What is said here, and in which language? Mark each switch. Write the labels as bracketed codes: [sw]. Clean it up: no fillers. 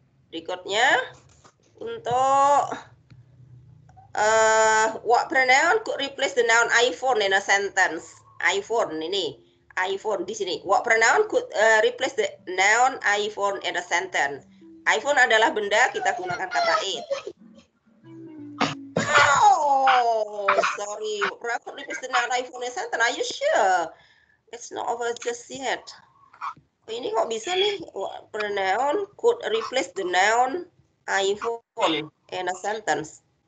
[id] Berikutnya, untuk [en] what pronoun could replace the noun iPhone in a sentence? [id] iPhone ini, iPhone di sini. [en] What pronoun could replace the noun iPhone in a sentence? [id] iPhone adalah benda, kita gunakan kata it. [en] Oh, sorry. What could replace the noun iPhone in a sentence? Are you sure? It's not over just yet. [id] Ini kok bisa nih? [en] What pronoun could replace the noun iPhone in a sentence?